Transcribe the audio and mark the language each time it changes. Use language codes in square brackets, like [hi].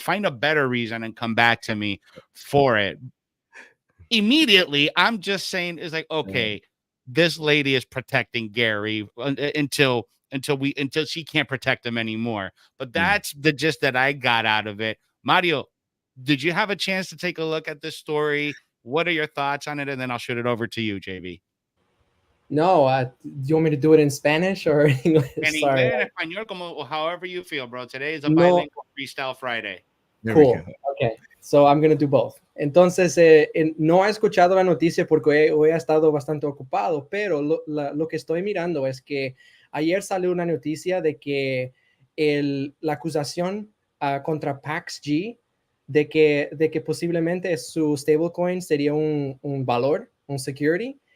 [en] Find a better reason and come back to me for it. Immediately, I'm just saying, is like, okay, this lady is protecting Gary until she can't protect him anymore. But that's the gist that I got out of it. Mario, did you have a chance to take a look at this story? What are your thoughts on it? And then I'll shoot it over to you, JB. No, do you want me to do it in Spanish or English? [es] En [en] Sorry. [es] inglés, en español, [en] however you feel, bro. Today is a bilingual freestyle Friday. Cool. Okay. So I'm going to do both. [es] Entonces, no he escuchado la noticia porque hoy he estado bastante ocupado, pero lo que estoy mirando es que ayer salió una noticia de que la acusación contra PaxG de que posiblemente su stablecoin sería un valor, un security.